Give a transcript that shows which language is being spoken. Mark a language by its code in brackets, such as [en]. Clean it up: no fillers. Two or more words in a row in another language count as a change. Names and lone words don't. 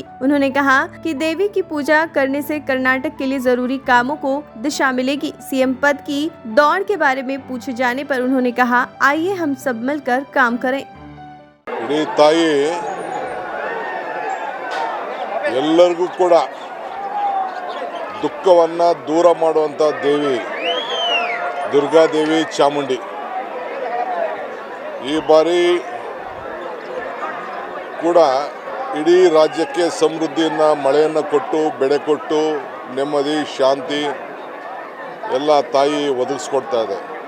[hi] उन्होंने कहा कि देवी की पूजा करने से कर्नाटक के लिए जरूरी कामों को दिशा मिलेगी। सीएम पद की दौड़ के बारे में पूछे जाने पर उन्होंने कहा, आइए हम सब मिलकर काम करें। [kn] ಎಲ್ಲರಿಗೂ ಕೂಡ ದುಃಖವನ್ನ ದೂರ ಮಾಡುವಂತ ದೇವಿ ದುರ್ಗಾದೇವಿ ಚಾಮುಂಡಿ ಈ ಬಾರಿ ಕೂಡ ಇಡೀ ರಾಜ್ಯಕ್ಕೆ ಸಮೃದ್ಧಿಯನ್ನು ಮಳೆಯನ್ನು ಕೊಟ್ಟು ಬೆಳೆ ಕೊಟ್ಟು ನೆಮ್ಮದಿ ಶಾಂತಿ ಎಲ್ಲ ತಾಯಿ ಒದಗಿಸ್ಕೊಡ್ತಾ ಇದೆ.